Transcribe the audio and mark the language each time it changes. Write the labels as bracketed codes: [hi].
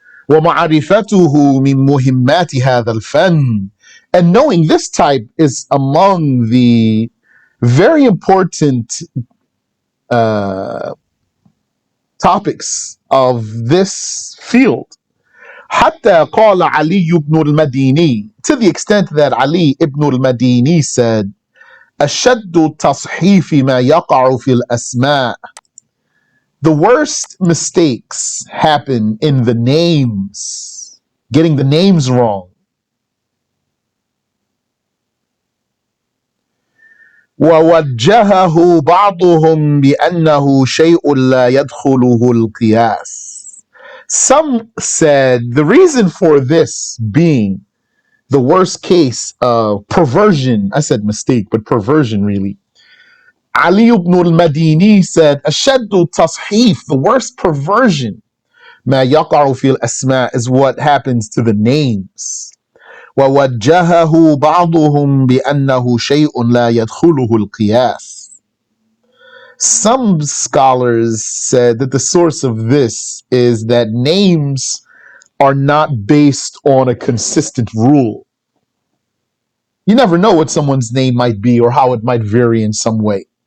[ar] وَمَعَرِفَتُهُ مِن مُهِمَّاتِ هَذَا الْفَنِّ. [en] And knowing this type is among the very important topics of this field. [ar] حتى قال علي بن المديني, [en] to the extent that Ali ibn al-Madini said, [ar] أشد تصحيف ما يقع في الأسماء. [en] The worst mistakes happen in the names, getting the names wrong. [ar] ووجهه بعضهم بأنه شيء لا يدخله القياس. [en] Some said the reason for this being the worst case of perversion, I said mistake, but perversion really. Ali ibn al-Madini said, [ar] أشد تصحيف, [en] the worst perversion, [ar] ما يقع في الأسماء, [en] is what happens to the names. [ar] ووجهه بعضهم بأنه شيء لا يدخله القياس. [en] Some scholars said that the source of this is that names are not based on a consistent rule. You never know what someone's name might be or how it might vary in some way.